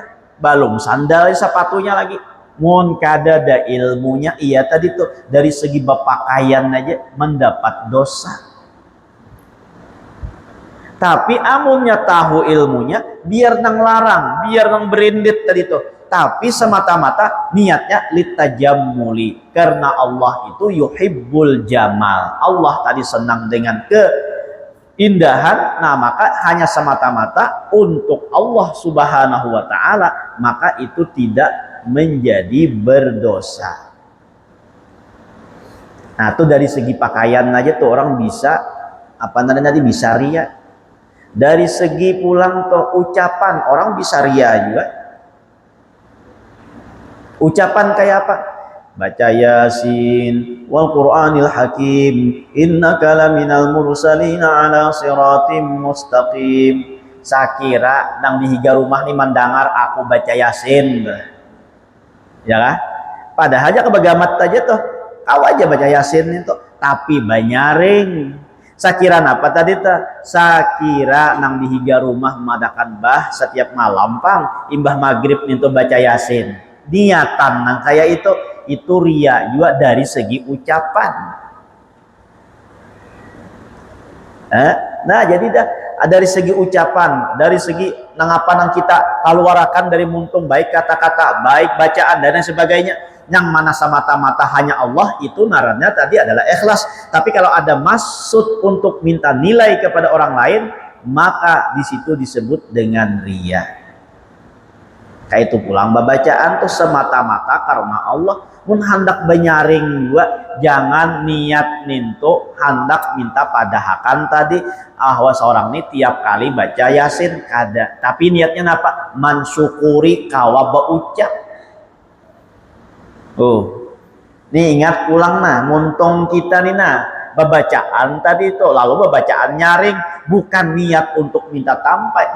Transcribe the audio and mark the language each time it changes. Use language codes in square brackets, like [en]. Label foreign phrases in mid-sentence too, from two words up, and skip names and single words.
[bjn] Belum sandal sepatunya lagi. Mun kada ada ilmunya, iya tadi tuh dari segi pakaian aja mendapat dosa. Tapi amunnya tahu ilmunya, biar nang larang, biar nang berindit tadi tuh. [id] Tapi semata-mata niatnya litajammuli, karena Allah itu [ar] yuhibbul jamal. [id] Allah tadi senang dengan keindahan, nah maka hanya semata-mata untuk Allah Subhanahu wa taala, maka itu tidak menjadi berdosa. [bjn] Nah, itu dari segi pakaian aja tuh orang bisa apa namanya tadi bisa ria. Dari segi pulang tuh ucapan orang bisa ria juga. [id] Ucapan kayak apa? [ar] Baca Yasin والقرآن الحكيم إنك لمن المرسلين على صراط مستقيم. [bjn] Sakira nang dihiga rumah nih mendengar aku baca Yasin. [id] Ya kan? [bjn] Padahal aja kebegamat aja tuh. Kau aja baca Yasin itu, tapi banyaring. Sakira apa tadi tuh? Sakira nang dihiga rumah madakan bah setiap malam pang imbah maghrib itu baca Yasin. Niatan nang kayak itu ria juga dari segi ucapan. [id] Nah, jadi dah dari segi ucapan, dari segi nang apa nang kita keluarkan dari muntung baik kata-kata, baik bacaan dan lain sebagainya, yang mana semata-mata hanya Allah, itu narannya tadi adalah ikhlas. Tapi kalau ada maksud untuk minta nilai kepada orang lain, maka di situ disebut dengan riya. [bjn] Kayak itu pulang bacaan tuh semata-mata karena Allah. Mun hendak banyaring juga jangan niat nintu hendak minta padahakan tadi ahwa seorang ini tiap kali baca Yasin kada, tapi niatnya apa? Mensyukuri kawa baucap. Nih ingat pulang nah, muntung kita nih nah babacaan tadi itu, lalu babacaan nyaring bukan niat untuk minta tampai.